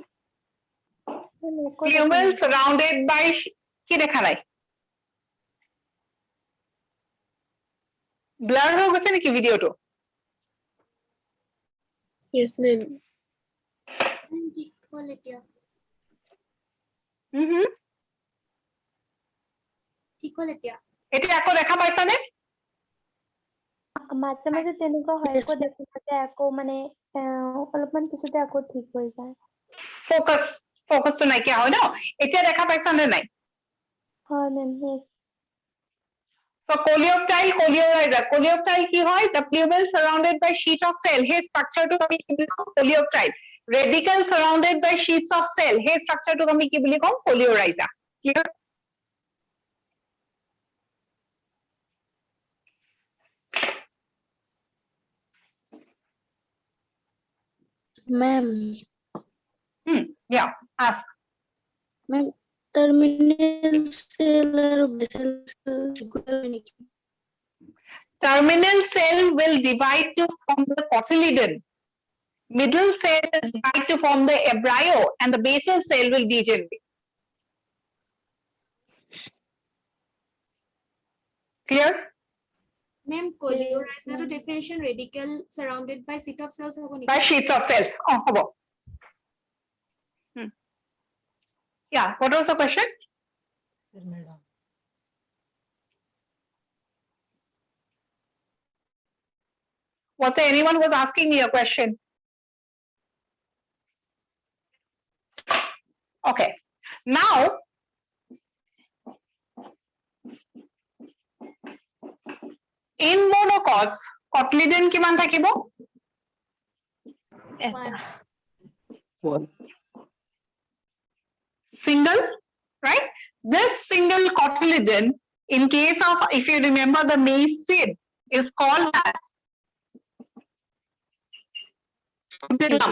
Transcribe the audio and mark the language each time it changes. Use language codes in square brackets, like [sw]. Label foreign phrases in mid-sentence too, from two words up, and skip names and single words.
[en] plumel surrounded by [as] কি দেখা নাই ব্লাৰ হৈ গৈছে নেকি ভিডিঅ'টো? [en] Yes, ma'am. [as] ঠিক হ'ল এতিয়া ঠিক হ'ল এতিয়া এতিয়া আকৌ দেখা পাইছানে? মাজে মাজে তেনেকুৱা হয়, আকৌ দেখোতে আকৌ মানে অলপমান পিছতে আকৌ ঠিক হৈ যায়। ফকাসটো নাইকিয়া হয় ন? এতিয়া দেখা পাইছানে নাই? হয় মেম, [en] yes. So coleoptile, coleoriza. [as] Coleoptile কি হয়? [en] The pleural surrounded by sheet of cell. [as] সেই structure-টোক আমি কি বুলি কওঁ? [en] Coleoptile. Radical surrounded by sheets of cell. [as] সেই structure-টোক আমি কি বুলি কওঁ? [en] Coleoriza. Clear? Ma'am, Yeah, ask. [as] ma'am, [en] terminal cell [as] আৰু [en] basal cell equal [as] হয় নেকি? [en] Terminal cell will divide to form the cotyledon. Middle cell will divide to form the embryo, and the basal cell will degenerate. Clear? [as] মেম [en] coleorhiza definition radical surrounded by sheet of cells [as] হ'ব নেকি? [en] By sheets of cells. [as] Oh, হ'ব. [en] Yeah, what was the question? Was there anyone who was asking me a question? Okay. Now, in monocots, cotyledon [as] কিমান থাকিব? [en] One. Single, right? This single cotyledon, in case of, if you remember the maize seed, is called as scutellum.